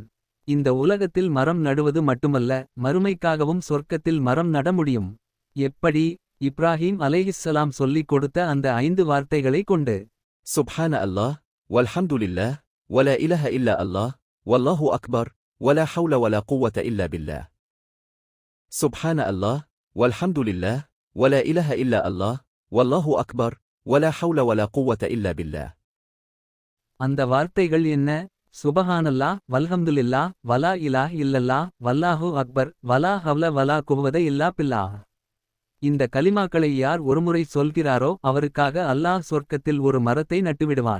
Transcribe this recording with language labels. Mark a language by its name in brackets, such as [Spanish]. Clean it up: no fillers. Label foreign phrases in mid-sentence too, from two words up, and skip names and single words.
[Tamil] இந்த உலகத்தில் மரம் நடுவது மட்டுமல்ல, மறுமைக்காகவும் சொர்க்கத்தில் மரம் நட முடியும். எப்படி? இப்ராஹீம் அலைஹிஸ்ஸலாம் சொல்லிக் கொடுத்த அந்த 5 வார்த்தைகளை கொண்டு. [Arabic] سبحان الله والحمد لله ولا إله إلا الله والله أكبر ولا حول ولا قوة إلا بالله. سبحان الله والحمد لله ولا إله إلا الله والله أكبر ولا حول ولا قوة إلا بالله. [Tamil] அந்த வார்த்தைகள் என்ன? [Arabic] سبحان الله والحمد لله ولا إله إلا الله والله أكبر ولا حول ولا قوة إلا بالله. [Tamil] இந்த கலிமாக்களை யார் ஒருமுறை சொல்கிறாரோ அவருக்காக அல்லாஹ் சொர்க்கத்தில் ஒரு மரத்தை நட்டுவிடுவான்.